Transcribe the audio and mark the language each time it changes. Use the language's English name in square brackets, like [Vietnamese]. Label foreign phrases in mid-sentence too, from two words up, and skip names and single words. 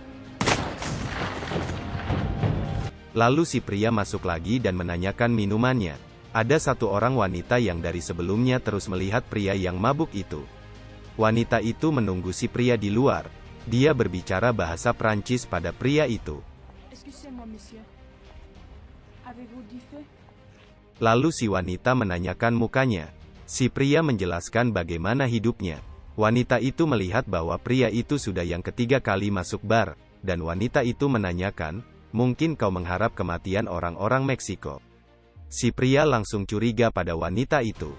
[Indonesian] Lalu si pria masuk lagi dan menanyakan minumannya. Ada 1 orang wanita yang dari sebelumnya terus melihat pria yang mabuk itu. Wanita itu menunggu si pria di luar. Dia berbicara bahasa Prancis pada pria itu. [French] Excusez-moi, monsieur. Avez-vous du feu? [Indonesian] Lalu si wanita menanyakan mukanya. Si pria menjelaskan bagaimana hidupnya. Wanita itu melihat bahwa pria itu sudah yang ketiga kali masuk bar, dan wanita itu menanyakan, mungkin kau mengharap kematian orang-orang Meksiko. Si pria langsung curiga pada wanita itu.